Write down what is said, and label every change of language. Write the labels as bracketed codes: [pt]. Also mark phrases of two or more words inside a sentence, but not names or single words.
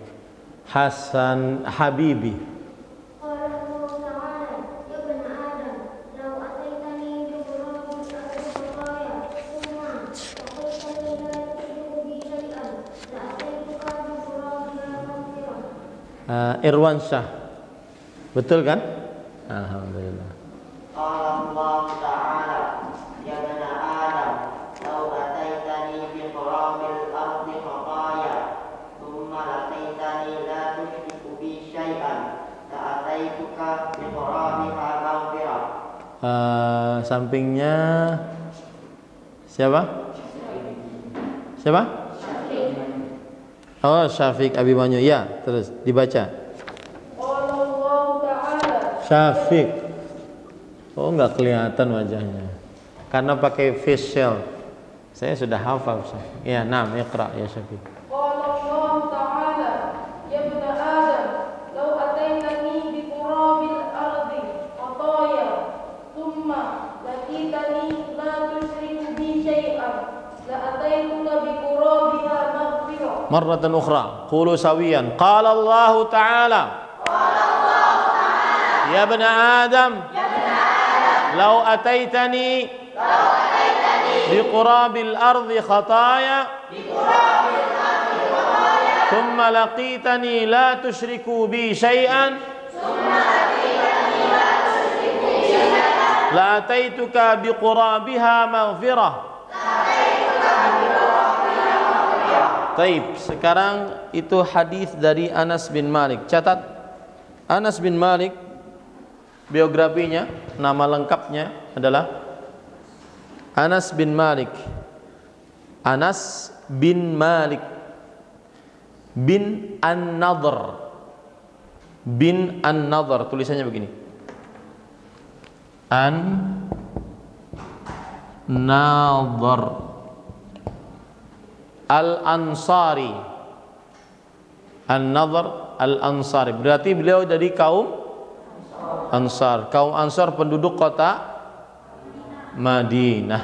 [id] Hasan Habibi. Irwan Syah. Betul kan? Alhamdulillah. [ar] الله تعالى يا بني آدم لو أتيتني بقراب الأرض خطايا ثم لقيتني لا تشرك بي شيئا لأتيتك بقرابها مغفرة. [id] Sampingnya siapa? Siapa? Oh, Syafiq Abimanyu. Ya, terus dibaca. Syafiq. Oh, nggak kelihatan wajahnya karena pakai facial. Saya sudah hafal. Ya, [ar] نعم اقرأ يا [id] Syafiq. [ar] الله تعالى يا بني آدم لو أتيتني بقراب الأرض خطايا ثم لقيتني لا تشرك بي شيئا لأتيتك بقرابها مغفرة. مرة أخرى. قولوا سويا. قال الله تعالى. يا بني آدم. لو أتيتني بقراب الأرض خطايا ثم لقيتني لا تشرك بي شيئا لأتيتك بقرابها مغفرة. [id] Taib, sekarang itu hadis dari Anas bin Malik. Catat, Anas bin Malik, biografinya, nama lengkapnya adalah Anas bin Malik. Anas bin Malik bin An-Nadhr. Bin An-Nadhr, tulisannya begini. An-Nadhr Al-Ansari. An-Nadhr Al-Ansari. Berarti beliau dari kaum Ansar, kaum Ansar penduduk kota Madinah.